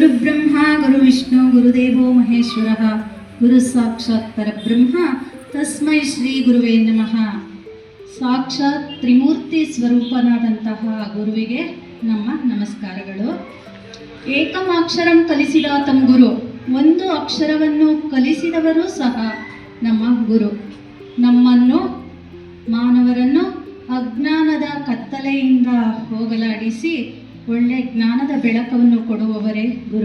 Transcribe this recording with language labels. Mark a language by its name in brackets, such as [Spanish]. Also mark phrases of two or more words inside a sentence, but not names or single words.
[Sanskrit] ಗುರುಬ್ರಹ್ಮ ಗುರುವಿಷ್ಣು ಗುರುದೇವೋ ಮಹೇಶ್ವರಃ ಗುರು ಸಾಕ್ಷಾತ್ ಪರಬ್ರಹ್ಮ ತಸ್ಮೈ ಶ್ರೀ ಗುರುವೇ ನಮಃ. [Kannada] ಸಾಕ್ಷಾತ್ ತ್ರಿಮೂರ್ತಿ ಸ್ವರೂಪನಾದಂತಹ ಗುರುವಿಗೆ ನಮ್ಮ ನಮಸ್ಕಾರಗಳು. ಏಕಮಾಕ್ಷರಂ ಕಲಿಸಿದ ತಮ್ಮ ಗುರು, ಒಂದು ಅಕ್ಷರವನ್ನು ಕಲಿಸಿದವರು ಸಹ ನಮ್ಮ ಗುರು. ನಮ್ಮನ್ನು ಮಾನವರನ್ನು ಅಜ್ಞಾನದ ಕತ್ತಲೆಯಿಂದ ಹೋಗಲಾಡಿಸಿ ಒಳ್ಳೆ ಜ್ಞಾನದ ಬೆಳಕನ್ನು ಕೊಡುವವರೇ ಗುರು.